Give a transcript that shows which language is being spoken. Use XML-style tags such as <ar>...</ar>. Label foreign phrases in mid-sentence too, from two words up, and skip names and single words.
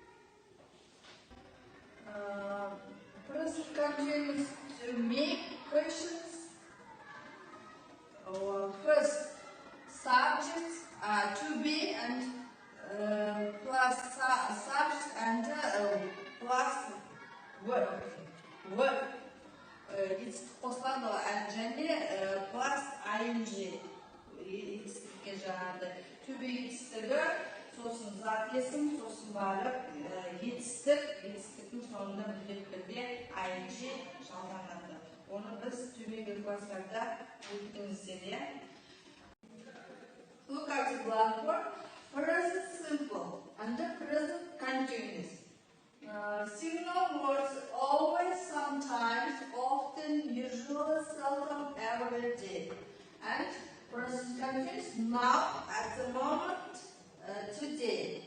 <en>Present continuous to make questions. First, subjects to be and plus subject and plus verb. Verb. It's</en> <kk>қосылады және</kk> <en>plus ing.</en> <kk>Етістікке жаңағы</kk> <en>to be</en> <kk>етістігі, сосын зат есім, сосын барып етістіктің соңында бірде ing жалғанады. Оны біз төменгі класстарда өткеніздер.</kk> <en>Look at the blackboard. Present simple and present continuous. Signal words always, sometimes, often, usually, seldom, every day. And present continuous now, at the moment, today.</en>